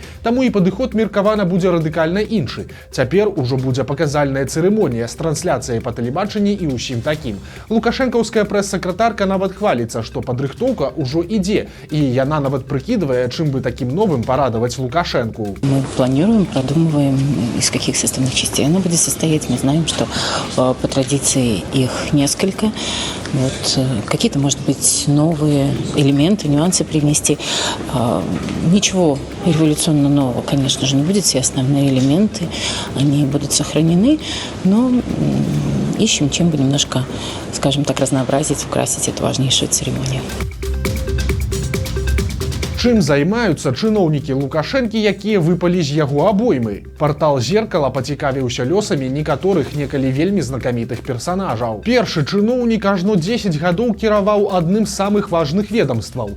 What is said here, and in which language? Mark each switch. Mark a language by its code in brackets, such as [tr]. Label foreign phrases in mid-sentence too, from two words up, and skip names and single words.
[be] Таму і падыход меркавана будзе радыкальна іншы. Цяпер ужо будзе паказальная цырымонія з трансляцыяй па тэлебачанні і ўсім такім. Лукашэнкаўская прэс-сакратарка нават хваліцца, што падрыхтоўка ўжо ідзе, і яна нават прыкідвае, чым бы такім новым парадаваць Лукашенку. [ru] Мы планируем, продумываем, из каких составных частей она будет состоять. Мы знаем, что по традиции их несколько. Вот, какие-то, может быть, новые элементы, нюансы привнести. Ничего революционно нового, конечно же, не будет. Все основные элементы, они будут сохранены, но ищем, чем бы немножко, скажем так, разнообразить, украсить эту важнейшую церемонию. [be] Чым займаюцца чыноўнікі Лукашэнкі, якія выпалі з яго абоймы? Партал «Зеркала» пацікавіўся лёсамі некаторых некалі вельмі знакамітых персанажаў. Першы чыноўнік ажно 10 гадоў кіраваў адным з самых важных ведомстваў.